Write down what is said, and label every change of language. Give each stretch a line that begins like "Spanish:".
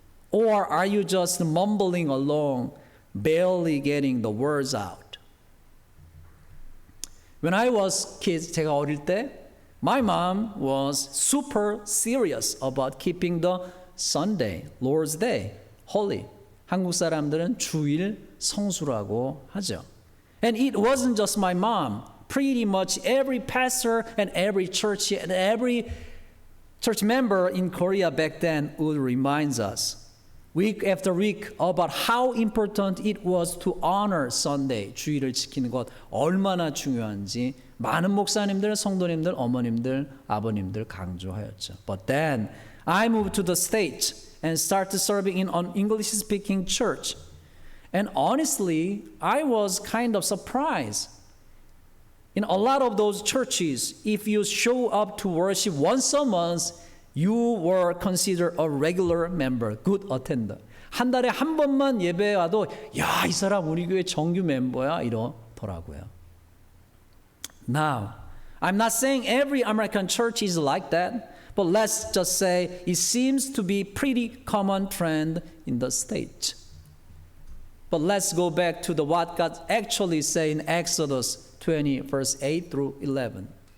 English: Or are you just mumbling along, barely getting the words out? When I was kid,
Korean: 제가 어릴 때,
English: my mom was super serious about keeping the Sunday, Lord's Day, holy.
Korean: 한국 사람들은 주일 성수라고 하죠.
English: And it wasn't just my mom. Pretty much every pastor and every church and every church member in Korea back then would remind us week after week about how important it was to honor Sunday,
Korean: 주일을 지키는 것 얼마나 중요한지 많은 목사님들, 성도님들, 어머님들, 아버님들 강조하였죠.
English: But then I moved to the States and started serving in an English-speaking church. And honestly, I was kind of surprised. In a lot of those churches, if you show up to worship once a month, you were considered a regular member, good attender.
Korean: 한 달에 한 번만 예배에 와도 야, 이 사람 우리 교회 정규 멤버야 이러더라고요.
English: Now, I'm not saying every American church is like that. But let's just say it seems to be pretty common trend in the States. But let's go back to what God actually said in Exodus 20, verse 8 through 11.